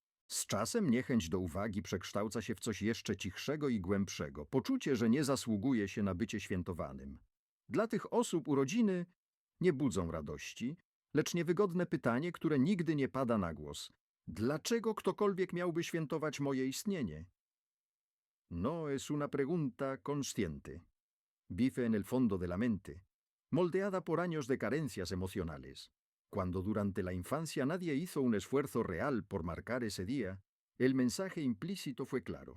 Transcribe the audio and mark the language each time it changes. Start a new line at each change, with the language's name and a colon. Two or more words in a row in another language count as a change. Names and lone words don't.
Polish: Z czasem niechęć do uwagi przekształca się w coś jeszcze cichszego i głębszego, poczucie, że nie zasługuje się na bycie świętowanym. Dla tych osób urodziny nie budzą radości, lecz niewygodne pytanie, które nigdy nie pada na głos. Dlaczego ktokolwiek miałby świętować moje istnienie?
Spanish: No es una pregunta consciente. Vive en el fondo de la mente, moldeada por años de carencias emocionales. Cuando durante la infancia nadie hizo un esfuerzo real por marcar ese día, el mensaje implícito fue claro.